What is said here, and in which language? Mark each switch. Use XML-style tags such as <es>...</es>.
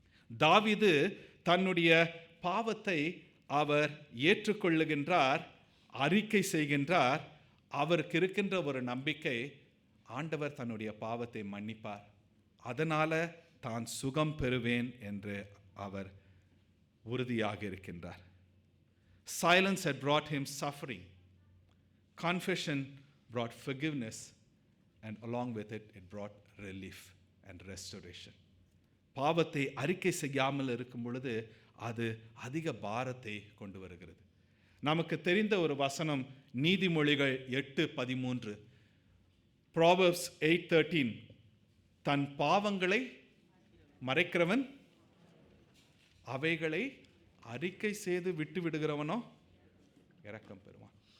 <ta>தாவீது தன்னுடைய பாவத்தை அவர் ஏற்றுக்கொள்ளுகின்றார், அறிக்கை செய்கின்றார். அவருக்கு இருக்கின்ற ஒரு நம்பிக்கை, ஆண்டவர் தன்னுடைய பாவத்தை மன்னிப்பார், அதனால தான் சுகம் பெறுவேன் என்று அவர் உறுதியாக இருக்கின்றார்.</ta> <en>Silence had brought him suffering. Confession brought forgiveness, and along with it, it brought relief and restoration.</en> <ta>பாவத்தை அறிக்கை செய்யாமல் இருக்கும் பொழுது அது அதிக பாரத்தை கொண்டு வருகிறது. நமக்கு தெரிந்த ஒரு வசனம் நீதிமொழிகள் 8:13, Proverbs 8:13, தன் பாவங்களை மறைக்கிறவன் அவைகளை அறிக்கை செய்து விட்டு விடுகிறவனோ இரக்கம் பெறுவான்.</ta>